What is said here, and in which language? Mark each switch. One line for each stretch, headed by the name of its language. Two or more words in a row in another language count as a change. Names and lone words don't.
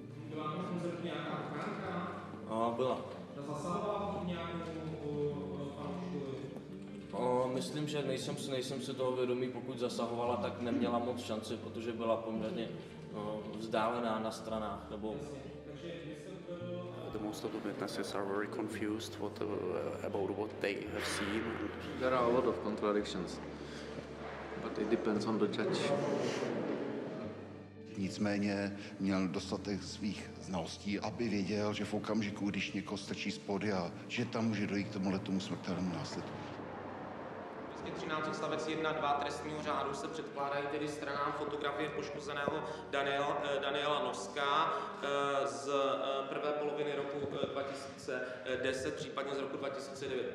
Czech: Byla na koncertu nějaká ochranka? Byla. Zasahovala nějakou fanouškovi? Myslím, že nejsem si toho vědomý, pokud zasahovala, tak neměla moc šanci, protože byla poměrně vzdálená na stranách, nebo...
English: The most of the witnesses are very confused about what they have seen. There are a lot of contradictions, but it depends on the judge.
Czech: Nicméně měl dostatek svých znalostí, aby věděl, že v okamžiku, když někoho strčí z pódia, že tam může dojít k tomuhletomu smrtelnému následku. 13 odstavec 1, 2 trestního řádu se předkládají tedy stranám fotografie poškozeného Daniela Noska z prvé poloviny roku 2010, případně z roku 2009.